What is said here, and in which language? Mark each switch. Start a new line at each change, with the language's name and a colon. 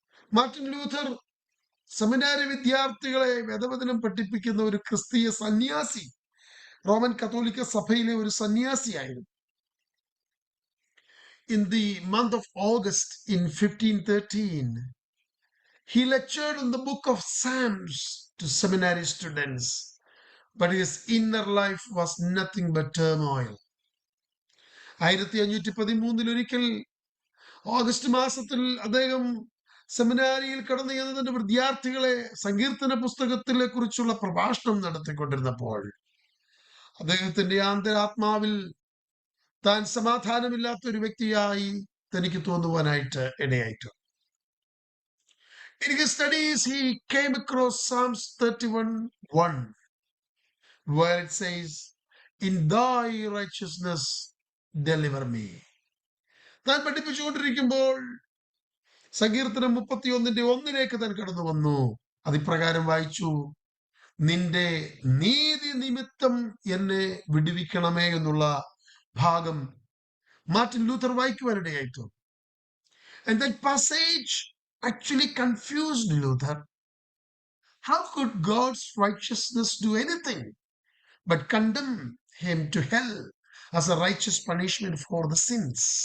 Malayalam: Martin Luther സെമിനാരി വിദ്യാർത്ഥികളെ വേദവചനം പഠിപ്പിക്കുന്ന ഒരു ക്രിസ്തീയ സന്യാസി, റോമൻ കത്തോലിക്ക സഭയിലെ ഒരു സന്യാസിയായിരുന്നു.
English: In the month of August in 1513, he lectured on the book of Psalms to seminary students, but his inner life was nothing but turmoil.
Malayalam: 1513 ഒരിക്കൽ ഓഗസ്റ്റ് മാസത്തിൽ അദ്ദേഹം സെമിനാരിയിൽ കടന്നു ചെന്ന് തന്റെ വിദ്യാർത്ഥികളെ സങ്കീർത്തന പുസ്തകത്തിലെ കുറിച്ചുള്ള പ്രഭാഷണം നടത്തിക്കൊണ്ടിരുന്നപ്പോൾ അദ്ദേഹത്തിന്റെ ആന്തരാത്മാവിൽ താൻ സമാധാനമില്ലാത്ത ഒരു വ്യക്തിയായി തനിക്ക് തോന്നുവാനായിട്ട് ഇടയായിട്ടു.
English: In his studies, he came across Psalms 31:1, where it says, "In thy righteousness deliver me."
Malayalam: താൻ പഠിപ്പിച്ചുകൊണ്ടിരിക്കുമ്പോൾ സങ്കീർത്തനം 31:1 താൻ കടന്നു വന്നു. അതിപ്രകാരം വായിച്ചു, നിന്റെ നീതി നിമിത്തം എന്നെ വിടുവിക്കണമേ എന്നുള്ള ഭാഗം Martin Luther വായിക്കുവാനിടയായിട്ടു.
English: And that passage actually confused Luther. How could God's righteousness do anything but condemn him to hell as a righteous punishment for the sins?